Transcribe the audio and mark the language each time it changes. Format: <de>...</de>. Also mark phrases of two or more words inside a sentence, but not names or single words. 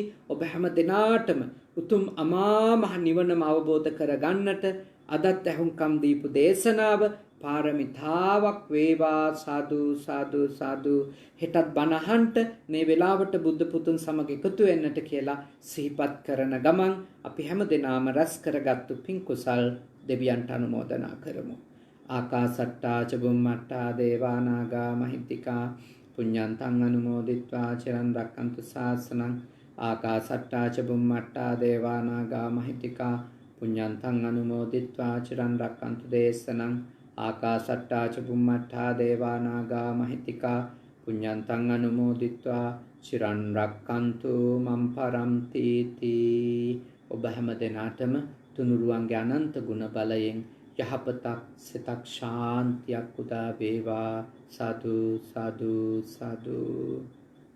<si>ඔබ හැම දිනාටම උතුම් අමා මහ නිවනම අවබෝධ කරගන්නට අදත් ඇහුම්කම් දීපු දේශනාව පාරමිතාවක් වේවා. සාදු සාදු සාදු. හෙටත් බණ අහන්න මේ වෙලාවට බුද්ධ පුතුන් සමග එකතු වෙන්නට කියලා සිහිපත් කරන ගමන් අපි හැම දිනාම රැස් කරගත්තු පින් කුසල් දෙවියන්ට අනුමෝදනා කරමු.</si> <pi>ආකාසට්ටා ච බුම්මට්ටා දේවා නාග මහිත්‍තිකා පුඤ්ඤන්තං අනුමෝදිත්වා චිරන් රැක්කන්තු ශාසනං ආකාසට්ටා ච බුම්මට්ටා දේවා නාග මහිත්‍තිකා පුඤ්ඤන්තං අනුමෝදිත්වා චිරන් රැක්කන්තු දේශනං ආකාසට්ටා ච බුම්මට්ටා දේවා නාග මහිත්‍තිකා පුඤ්ඤන්තං අනුමෝදිත්වා චිරන් රැක්කන්තු මම් පරන්ති තී.</pi> <si>ඔබ හැම දෙනාටම තුනුරුවන්ගේ අනන්ත ගුණ බලයෙන් යහපතක් සිතක් ශාන්තියක් උදා වේවා. සාදු සාදු සාදු.</si>